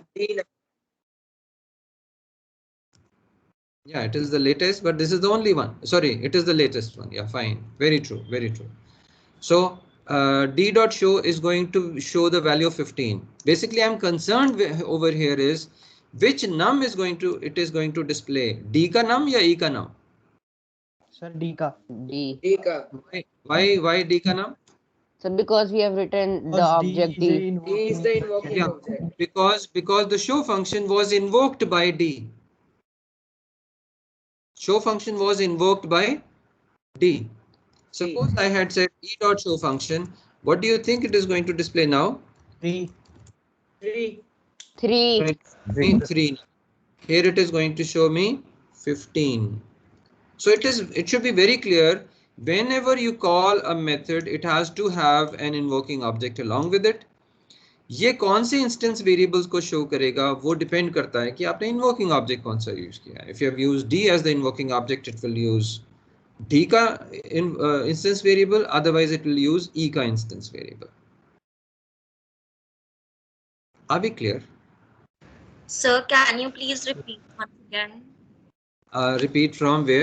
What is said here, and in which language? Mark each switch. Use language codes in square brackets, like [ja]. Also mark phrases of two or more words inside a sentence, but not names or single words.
[en] Yeah, it is the latest, but this is the only one. Sorry, it is the latest one. Yeah, fine. Very true. Very true. So d dot show is going to show the value of 15. Basically, I'm concerned over here is which num is going to display d ka num ya e ka num? [hi] sir D ka. [en] D. Why d ka num? So because we have written the Because object D is a D. D is invoking the object. invoking Yeah, object. because the show function was invoked by d. Show function was invoked by d. Suppose I had said e dot show function. What do you think it is going to display now? 3. 3. 3. Me 3. Here it is going to show me 15. So it should be very clear. Whenever you call a method, it has to have an invoking object along with it. [hi] ये कौन से [en] instance variables [hi] को शो करेगा वो डिपेंड करता है कि आपने [en] invoking object [hi] कौन सा यूज किया है. [en] if you have used d as the invoking object, it will use d का instance variable, otherwise it will use e का instance variable. Are we clear? Sir, can you please repeat once again? Repeat from where?